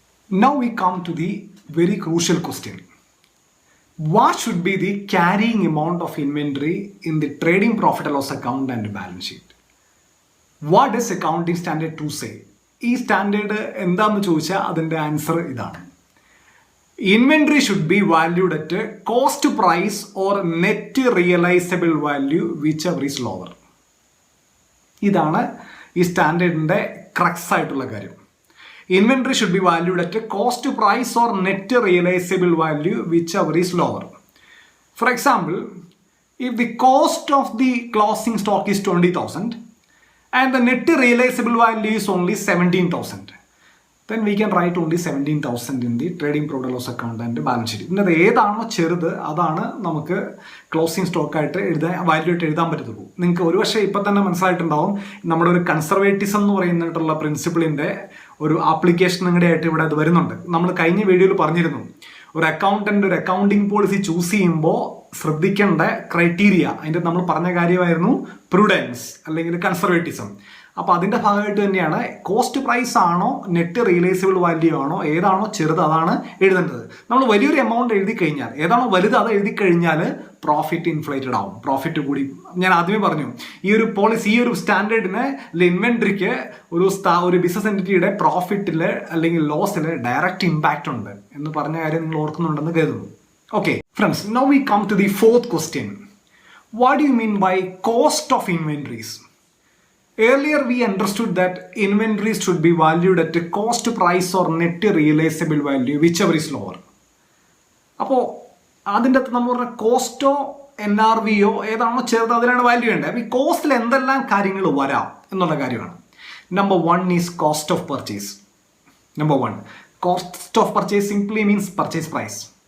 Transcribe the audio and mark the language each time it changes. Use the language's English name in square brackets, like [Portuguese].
[English] Now we come to the very crucial question. What should be the carrying amount of inventory in the trading profit and loss account and balance sheet? What does accounting standard 2 say? [Malayalam] ഈ standard എന്താണെന്ന് ചോദിച്ചാൽ അതിൻ്റെ answer ഇതാണ്. [English] Inventory should be valued at cost price or net realizable value whichever is lower. [Malayalam] ഇതാണ് ഈ സ്റ്റാൻഡേർഡിൻ്റെ crux ആയിട്ടുള്ള കാര്യം. [English] Inventory should be valued at cost price or net realizable value whichever is lower. For example, if the cost of the closing stock is 20,000 and the net realizable value is only 17,000, then we can write only 17,000 in the trading profit loss account and balance sheet. [Malayalam] ഇതിൻ്റെ ഏതാണോ ചെറുത് അതാണ് നമുക്ക് closing സ്റ്റോക്കായിട്ട് value ആയിട്ട് എഴുതാൻ പറ്റത്തുള്ളൂ. നിങ്ങൾക്ക് ഒരുപക്ഷെ ഇപ്പം തന്നെ മനസ്സിലായിട്ടുണ്ടാവും നമ്മുടെ ഒരു കൺസർവേറ്റിസം എന്ന് പറയുന്നിട്ടുള്ള പ്രിൻസിപ്പിളിൻ്റെ ഒരു ആപ്ലിക്കേഷൻ നിങ്ങളുടെ ആയിട്ട് ഇവിടെ അത് വരുന്നുണ്ട്. നമ്മൾ കഴിഞ്ഞ വീഡിയോയിൽ പറഞ്ഞിരുന്നു, ഒരു അക്കൗണ്ടൻ്റ് ഒരു അക്കൗണ്ടിങ് പോളിസി ചൂസ് ചെയ്യുമ്പോൾ ശ്രദ്ധിക്കേണ്ട ക്രൈറ്റീരിയ, അതിൻ്റെ നമ്മൾ പറഞ്ഞ കാര്യമായിരുന്നു പ്രുഡൻസ് അല്ലെങ്കിൽ കൺസർവേറ്റിസം. അപ്പോൾ അതിൻ്റെ ഭാഗമായിട്ട് തന്നെയാണ് കോസ്റ്റ് പ്രൈസ് ആണോ നെറ്റ് റിയലൈസബിൾ വാല്യൂ ആണോ ഏതാണോ ചെറുത് അതാണ് എഴുതേണ്ടത്. നമ്മൾ വലിയൊരു എമൗണ്ട് എഴുതി കഴിഞ്ഞാൽ ഏതാണോ വലുത് അത് എഴുതി കഴിഞ്ഞാൽ പ്രോഫിറ്റ് ഇൻഫ്ലേറ്റഡ് ആവും, പ്രോഫിറ്റ് കൂടി. ഞാൻ ആദ്യമേ പറഞ്ഞു ഈ ഒരു പോളിസി, ഈ ഒരു സ്റ്റാൻഡേർഡിന് ഇൻവെൻട്രിക്ക് ഒരു ബിസിനസ് എൻറ്റിറ്റിയുടെ പ്രോഫിറ്റിൽ അല്ലെങ്കിൽ ലോസിൽ ഡയറക്റ്റ് ഇമ്പാക്റ്റ് ഉണ്ട് എന്ന് പറഞ്ഞ കാര്യം നിങ്ങൾ ഓർക്കുന്നുണ്ടെന്ന് കരുതുന്നു. [English] Okay friends, now we come to the 4th question. What do you mean by cost of inventories? Earlier we understood that inventories should be valued at a cost price or net realizable value whichever is lower. [Malayalam] അപ്പോൾ അതിൻ്റെ അകത്ത് നമ്മൾ പറഞ്ഞ കോസ്റ്റോ NRV-യോ ഏതാണോ ചെറുത് അതിനാണ് value വേണ്ടത്. അപ്പോൾ ഈ കോസ്റ്റിൽ എന്തെല്ലാം കാര്യങ്ങൾ വരാം എന്നുള്ള കാര്യമാണ്. [English] Number 1 is cost of purchase. Number 1 cost of purchase simply means purchase price.